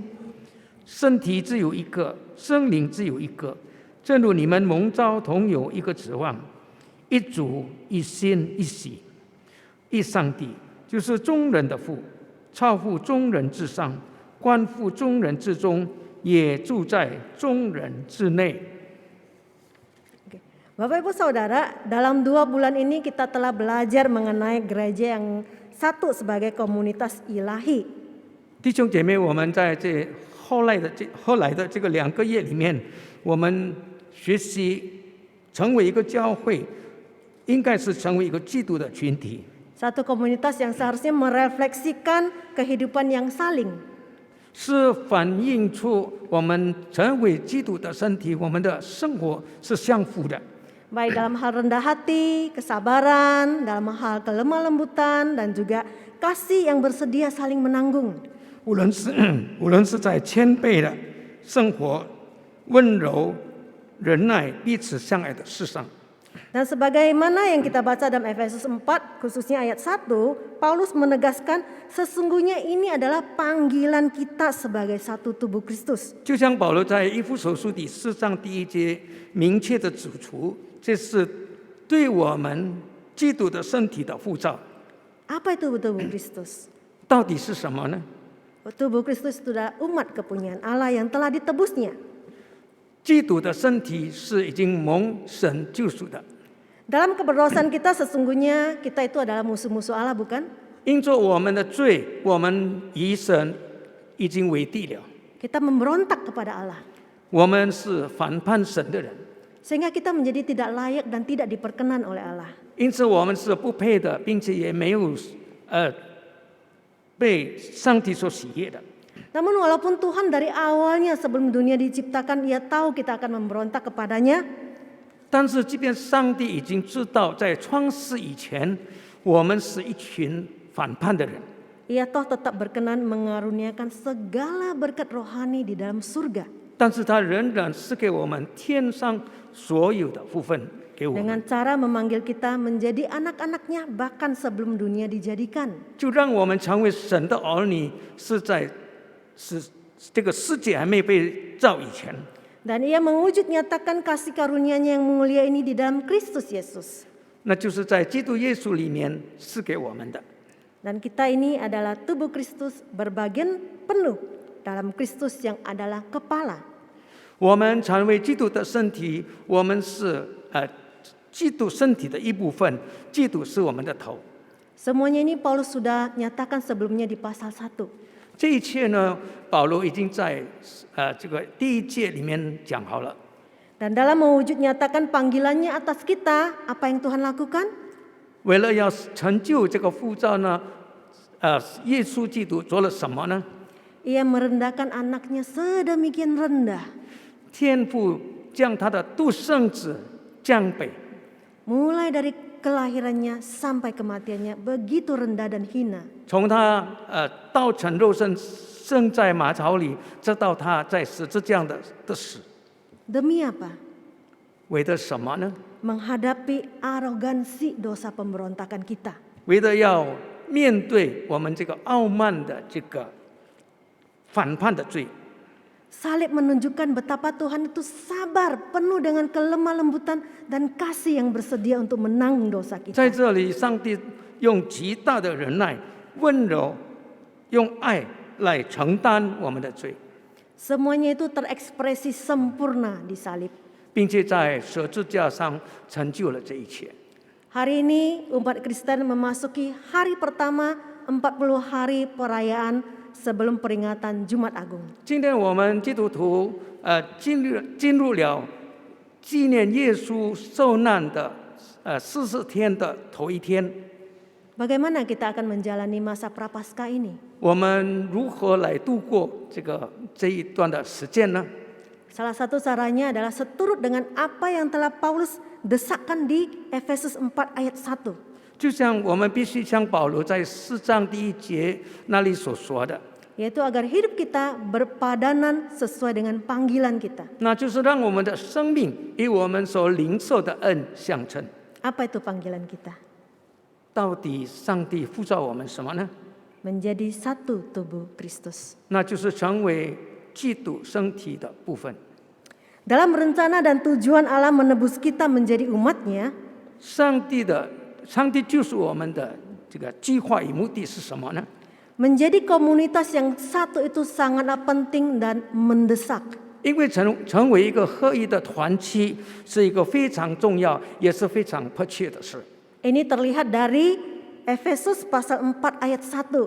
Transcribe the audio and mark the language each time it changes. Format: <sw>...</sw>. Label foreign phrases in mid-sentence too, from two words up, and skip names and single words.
<zh>身体只有一个，圣灵只有一个，正如你们蒙召同有一个指望，一主、一心、一喜、一上帝，就是众人的父，超乎众人之上，关乎众人之中。也住在众人之内。</zh> <id>Bapak Ibu Saudara, dalam 2 bulan ini kita telah belajar mengenai gereja yang satu sebagai komunitas ilahi.</id> <zh>弟兄姐妹，我们在后来的这个2个月里面，我们学习成为一个教会，应该是成为一个基督的群体。</zh> <id>Satu komunitas yang seharusnya merefleksikan kehidupan yang saling.</id> <zh>是反映出我们成为基督的身体，我们的生活是相符的。</zh> <id>Baik dalam hal rendah hati, kesabaran, dalam hal kelemah lembutan, dan juga kasih yang bersedia saling menanggung.</id> <zh>无论是在谦卑的生活、温柔、忍耐、彼此相爱的事上。</zh> <id>Dan sebagaimana yang kita baca dalam Efesus 4, khususnya ayat 1, Paulus menegaskan sesungguhnya ini adalah panggilan kita sebagai satu tubuh Kristus.</id> <zh>就像保罗在以弗所书第4章第1节明确的指出，这是对我们基督的身体的呼召。</zh> <id>Apa itu tubuh Kristus?</id> <zh>到底是什么呢？</zh> <id>Tubuh Kristus itu adalah umat kepunyaan Allah yang telah ditebusnya.</id> <zh>基督的身体是已经蒙神救赎的。</zh> <id>Dalam keberdosan kita sesungguhnya kita itu adalah musuh-musuh Allah, bukan?</id> <zh>因着我们的罪，我们与神已经为敌了。</zh> <id>Kita memberontak kepada Allah.</id> <zh>我们是反叛神的人，</zh> <id>Sehingga kita menjadi tidak layak dan tidak diperkenan oleh Allah.</id> <zh>因此我们是不配的，并且也没有被上帝所喜悦的。</zh> <id>Namun walaupun Tuhan dari awalnya sebelum dunia diciptakan, Ia tahu kita akan memberontak kepadanya.</id> <zh>但是，即便上帝已经知道，在创世以前，我们是一群反叛的人，</zh> <id>Ia toh tetap berkenan mengaruniakan segala berkat rohani di dalam surga.</id> <zh>但是他仍然赐给我们天上所有的福分。给我们，</zh> <id>dengan cara memanggil kita menjadi anak-anaknya bahkan sebelum dunia dijadikan.</id> <zh>就让我们成为神的儿女，是这个世界还没被造以前。</zh> <id>Dan ia mewujud nyatakan kasih karunia-Nya yang mulia ini di dalam Kristus Yesus.</id> <zh>那就是在基督耶稣里面赐给我们的。</zh> <id>Dan kita ini adalah tubuh Kristus berbagian penuh dalam Kristus yang adalah kepala.</id> <zh>我们成为基督的身体，我们是基督身体的一部分，基督是我们的头。</zh> <id>Semuanya ini Paulus sudah nyatakan sebelumnya di pasal 1.</id> <zh>这一切呢，保罗已经在这个第1节里面讲好了。</zh> <id>Dan dalam mewujud nyatakan panggilannya atas kita, apa yang Tuhan lakukan?</id> <zh>为了要成就这个呼召呢，耶稣基督做了什么呢？</zh> <id>Ia merendahkan anaknya sedemikian rendah.</id> <zh>天父将他的独生子降卑，</zh> <id>Mulai dari kelahirannya sampai kematiannya begitu rendah dan hina.</id> <zh>从他道成肉身生在马槽里，直到他在十字架的死，</zh> <id>Demi apa?</id> <zh>为的什么呢？</zh> <id>Menghadapi arogansi dosa pemberontakan kita.</id> <zh>为的要面对我们这个傲慢的这个反叛的罪。</zh> <id>Salib menunjukkan betapa Tuhan itu sabar, penuh dengan kelemah lembutan dan kasih yang bersedia untuk menanggung dosa</id> <zh>在</zh> <id>kita.</id> <zh>这里，上帝用极大的忍耐、温柔，用爱来承担我们的罪，</zh> <id>Semuanya itu terekspresi sempurna di salib.</id> <zh>并且在十字架上成就了这一切。</zh> <id>Hari ini umat Kristen memasuki hari pertama 40 hari perayaan sebelum peringatan Jumat Agung.</id> <zh>今天我们基督徒进入了纪念耶稣受难的40天的头一天，</zh> <id>Bagaimana kita akan menjalani masa prapaskah ini?</id> <zh>我们如何来度过这一段的时间呢？</zh> <id>Salah satu caranya adalah seturut dengan apa yang telah Paulus desakkan di Efesus 4 ayat 1.</id> <zh>就像我们必须像保罗在4章第1节那里所说的，</zh> <id>Yaitu agar hidup kita berpadanan sesuai dengan panggilan kita.</id> <zh>那就是让我们的生命与我们所领受的恩相称。</zh> <id>Apa itu panggilan kita?</id> <zh>到底上帝呼召我们什么呢？</zh> <id>Menjadi satu tubuh Kristus.</id> <zh>那就是成为基督身体的部分。</zh> <id>Dalam rencana dan tujuan Allah menebus kita menjadi umatnya,</id> <zh>上帝救赎我们的这个计划与目的是什么呢？</zh> <id>menjadi komunitas yang satu itu sangatlah penting dan mendesak.</id> <zh>因为成为一个合一的团体是一个非常重要，也是非常迫切的事。</zh> <id>Ini terlihat dari Efesus pasal 4 ayat 1.</id>